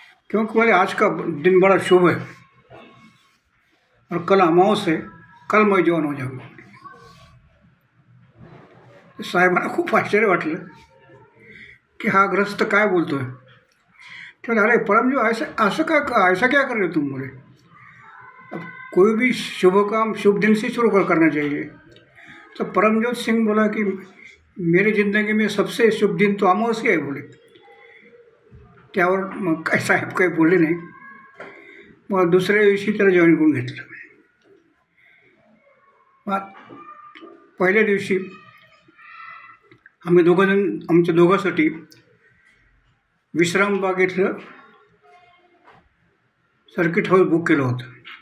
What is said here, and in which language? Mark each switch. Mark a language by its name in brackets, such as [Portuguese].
[Hindi] क्योंकि बोले आज का दिन बड़ा शुभ है और कल अमावस है, कल मैं जॉइन हो जाऊंगा. [Marathi] साहेबांना खूप आश्चर्य वाटलं की हा ग्रस्त काय बोलतोय. ते [Hindi] बोले अरे परमजी ऐसा क्या कर रहे तुम? बोले अब कोई भी शुभ काम शुभ दिन से शुरू करना चाहिए. तो परमज्योत सिंह बोला कि मेरी ज़िंदगी में सबसे शुभ दिन तो अमावस्या आहे. [Marathi] बोले त्यावर मग काय साहेब काही बोलले नाही. मग दुसऱ्या दिवशी त्याला जॉईन करून घेतलं. मग पहिल्या दिवशी आम्ही दोघंजण आमच्या दोघांसाठी विश्रामबाग इथलं सर्किट हाऊस बुक केलं होतं.